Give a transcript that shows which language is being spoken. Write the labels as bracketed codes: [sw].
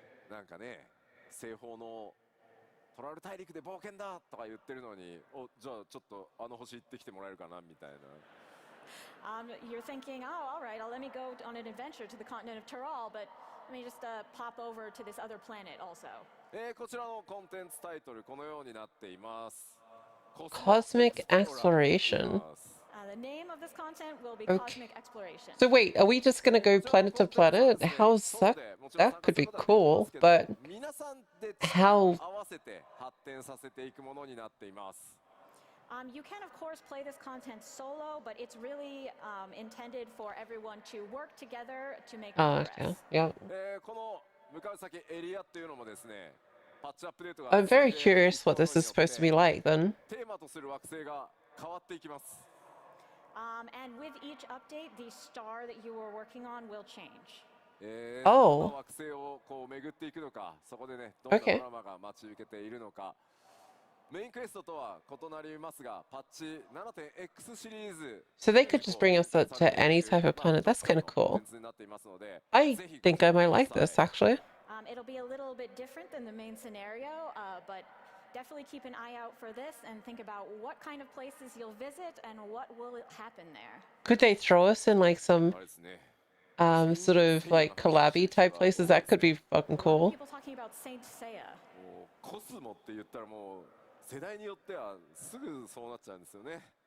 [ja] なんかね、西方のトラル大陸で冒険だとか言ってるのに、じゃあちょっとあの星行ってきてもらえるかなみたいな。 [en] You're thinking, oh, all right, let me go on an adventure to the continent of Tural, but let me just pop over to this other planet also. [ja] こちらのコンテンツタイトルこのようになっています。 [en] Cosmic exploration. The name of this content will be Okay. Cosmic Exploration. So wait, are we just gonna go planet to planet? How's that? That could be cool, but [ja] 皆さんで [en] how? [ja] 合わせて発展させていくものになっています。 [en] You can, of course, play this content solo, but it's really intended for everyone to work together to make Oh, progress. okay. Yep. [ja] この向かう先エリアっていうのもですね、パッチアップデートが [en] I'm very [ja] 進んでいく [en] curious what this is supposed to be like then. [ja] テーマとする惑星が変わっていきます。 [en] And with each update, the star that you were working on will change. [ja] おうどんな惑星をこう巡っていくのか、そこでね、どんな [en] Okay. [ja] ドラマが待ち受けているのか。メインクエストとは異なりますが、パッチ 7.X シリーズ [en] So they could just bring us to any type of planet. That's kind of cool. I think I might like this actually. It'll be a little bit different than the main scenario, but definitely keep an eye out for this and think about what kind of places you'll visit and what will happen there. Could they throw us in like some [ja] そうですね。 [en] sort of like collabby type places? That could be fucking cool. People talking about Saint Seiya. [ja] もうコスモって言ったらもう世代によってはすぐそうなっちゃうんですよね。